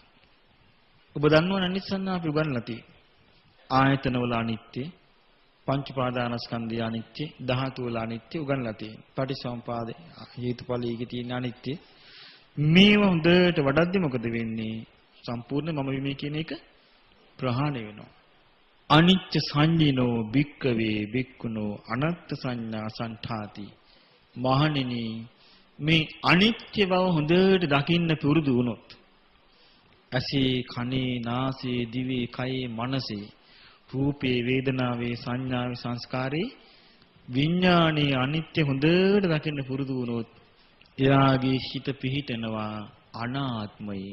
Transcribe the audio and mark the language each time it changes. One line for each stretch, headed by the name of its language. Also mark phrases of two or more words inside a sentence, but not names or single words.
Sinhala: ඔබ දන්නවනේ අනිච්ච සංඥා අපි උගන්ලා තියෙන්නේ. ආයතන වල අනිත්‍ය, පංච පාදානස්කන්ධය අනිත්‍ය, ධාතු වල අනිත්‍ය උගන්ලා තියෙන්නේ. පටිසම්පාද හේතුඵලයේ තියෙන අනිත්‍ය. මේව හොඳට වඩද්දි මොකද වෙන්නේ? සම්පූර්ණ මම විමේ කියන එක ප්‍රහාණය වෙනවා.
Pali: අනිච්ච සංජිනෝ භික්කවේ භික්ඛුනෝ අනත්ත් සංඥා සංඨාති.
Sinhala: මහණෙනි මේ අනිත්‍ය බව හොඳට දකින්න පුරුදු වුණොත් ඇසේ කනේ නාසයේ දිවේ කයේ මනසේ රූපේ වේදනාවේ සංඥාවේ සංස්කාරේ විඥානයේ අනිත්‍ය හොඳට දකින්න පුරුදු වුණොත් එයාගේ හිත පිහිටනවා අනාත්මයේ.